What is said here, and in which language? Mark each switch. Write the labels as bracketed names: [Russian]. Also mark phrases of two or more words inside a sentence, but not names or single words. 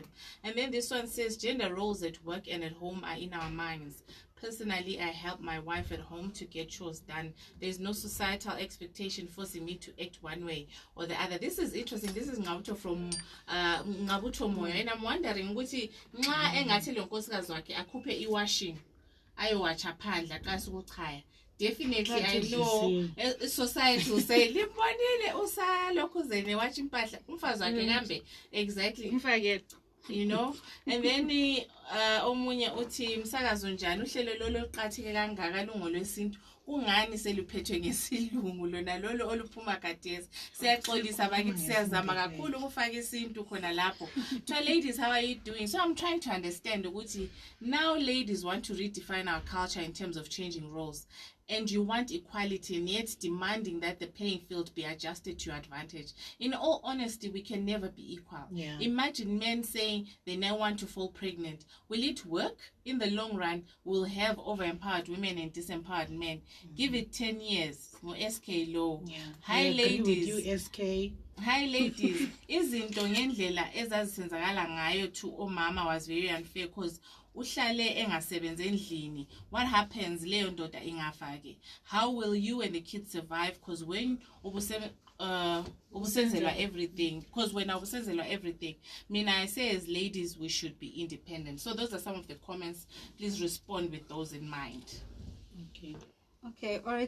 [English] And then this one says, gender roles at work and at home are in our minds. Personally, I help my wife at home to get chores done. There's no societal expectation forcing me to act one way or the other. This is interesting. This is Ngabuto from Ngabuto Moyo. And I'm wondering, [North Ndebele] ukuthi nxa engathi lo nkosikazi wakhe akhuphe iwashing ayowacha phandla xa sukuchaya. [English] Definitely, I know society will say, [North Ndebele] limbonile usalokhu zene wacha impahla umfazi wakhe kambe. [English] Exactly. You know, [North Ndebele] and then omunye uthi msakazo njani uhlelo lolo liqhatheke kangaka lungo lwesintu kungani seluphethwe ngesilungu lona lolo oluphuma gadesi siyaxolisa bakithi siyazama kakhulu ukufaka isintu khona lapho. [English] So ladies, how are you doing? So I'm trying to understand ukuthi now ladies want to redefine our culture in terms of changing roles. And you want equality and yet demanding that the playing field be adjusted to your advantage. In all honesty, we can never be equal. Yeah. Imagine men saying they now want to fall pregnant. Will it work? In the long run, we'll have over-empowered women and disempowered men. Give it 10 years. SK law. Yeah. Hi, ladies. With you, SK. Hi, ladies. [North Ndebele] Izinto ngendlela ezazisenzakala ngayo to omama [English] was very unfair because [North Ndebele] uhlale engasebenzi endlini. [English] What happens [North Ndebele] leyo ndoda ingafake? [English] How will you and the kids survive? Because when ubusenzelwa everything, because when ubusenzelwa everything, I say as ladies we should be independent. So those are some of the comments. Please respond with those in mind. Okay, all right.